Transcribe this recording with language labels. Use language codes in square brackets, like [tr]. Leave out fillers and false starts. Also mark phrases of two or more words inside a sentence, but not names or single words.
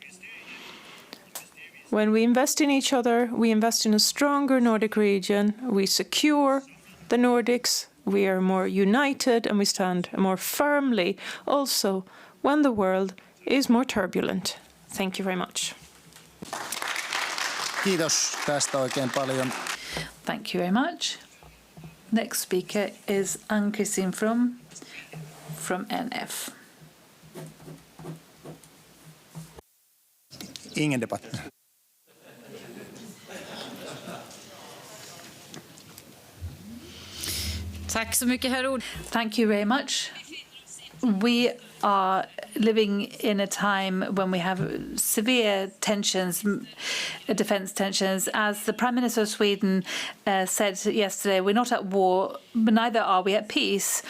[en] When we invest in each other, we invest in a stronger Nordic region, we secure the Nordics, we are more united, and we stand more firmly also when the world is more turbulent. Thank you very much. [fi] Kiitos tästä oikein paljon. [en] Thank you very much. Next speaker is Ann-Kristin from NF. [sv] Ingen debatt. Tack så mycket, herr ord. [en] Thank you very much. We are living in a time when we have severe tensions, defence tensions. As the Prime Minister of Sweden said yesterday, we're not at war, but neither are we at peace.